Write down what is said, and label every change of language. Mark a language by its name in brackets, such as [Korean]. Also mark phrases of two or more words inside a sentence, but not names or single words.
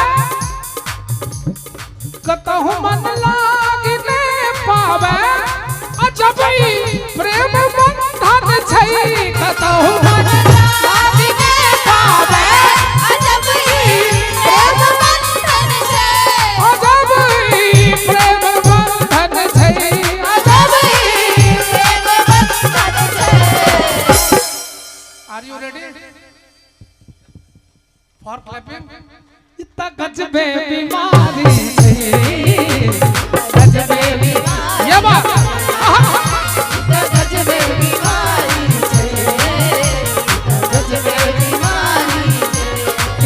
[Maithili] कतहु मन लाग नै पाबै, अजब प्रेम बंधन छै, कतहु मन लाग नै पाबै, अजब प्रेम बंधन छै, अजब प्रेम बंधन छै, अजब प्रेम बंधन छै। [English] Are you ready for clapping? [Maithili] इतना गजबे बीमारी छै, गजबे बीमारी, ये बात गजबे बीमारी छै, गजबे बीमारी छै।